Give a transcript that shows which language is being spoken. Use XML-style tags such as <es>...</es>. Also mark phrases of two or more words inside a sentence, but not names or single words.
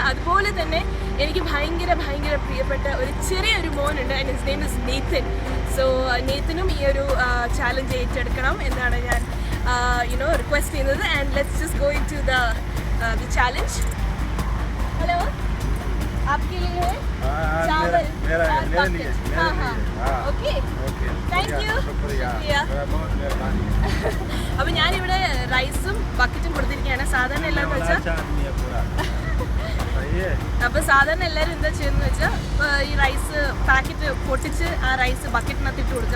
<ml>അതുപോലെ തന്നെ എനിക്ക് ഭയങ്കര പ്രിയപ്പെട്ട ഒരു ചെറിയൊരു മോനുണ്ട്.</ml> <en>And his name is Nathan.</en> <ml>സോ നേത്തനും ഈ ഒരു ചാലഞ്ച് ഏറ്റെടുക്കണം എന്നാണ് ഞാൻ റിക്വസ്റ്റ് ചെയ്യുന്നത്.</ml> <en>And let's just go into the challenge. ഹലോ,</en> <hi>आपके लिए है चावल और बकेट. हाँ ओके,</hi> <en>Thank you.</en> <ml>അപ്പോൾ ഞാനിവിടെ റൈസും ബക്കറ്റും കൊടുത്തിരിക്കുകയാണ്. സാധാരണ എല്ലാവരും വെച്ചാൽ അപ്പോൾ സാധാരണ എല്ലാവരും എന്താ ചെയ്യുന്നത് വെച്ചാൽ ഈ</ml> <en>rice packet</en> <ml>പൊട്ടിച്ച് ആ റൈസ് ബക്കറ്റിനകത്ത് ഇട്ട് കൊടുക്കുക.</ml>